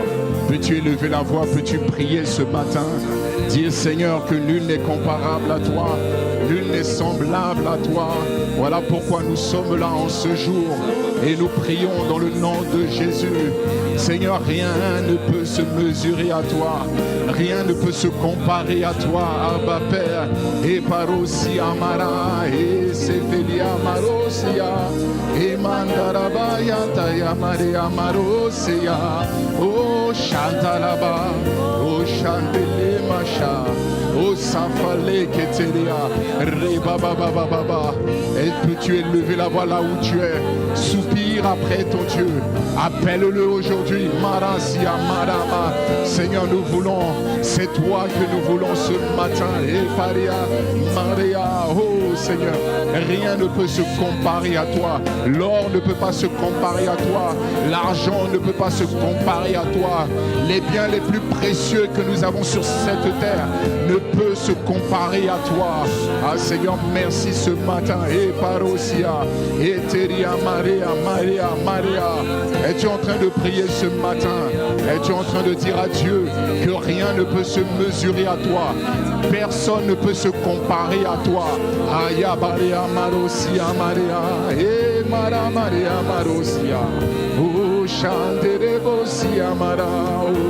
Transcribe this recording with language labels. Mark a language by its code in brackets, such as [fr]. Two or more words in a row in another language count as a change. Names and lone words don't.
[fr] Peux-tu élever la voix, peux-tu prier ce matin? Dire, Seigneur, que nul n'est comparable à toi, nul n'est semblable à toi. Voilà pourquoi nous sommes là en ce jour et nous prions dans le nom de Jésus. Seigneur, rien ne peut se mesurer à toi, rien ne peut se comparer à toi, Abba Père. Et parosi amara, et sefelia marosia, et mandarabaya tayamare amarosia, oh chantalaba, oh chantele macha. Oh Safale Ketelia, Rebababababa. Et peux-tu élever la voix là où tu es? Soupire après ton Dieu. Appelle-le aujourd'hui. Marasia, Marama. Seigneur, nous voulons, c'est toi que nous voulons ce matin. Et Paria, Maria. Oh Seigneur, rien ne peut se comparer à toi. L'or ne peut pas se comparer à toi. L'argent ne peut pas se comparer à toi. Les biens les plus précieux que nous avons sur cette terre ne peut se comparer à toi. Ah Seigneur, merci ce matin. Et parosia, et teria Maria, Maria, Maria. Es-tu en train de prier ce matin? Es-tu en train de dire à Dieu que rien ne peut se mesurer à toi? Personne ne peut se comparer à toi. Aya Maria, Marosia, Maria, et Mara Maria, Marosia. Oh, chantere bosia Mara.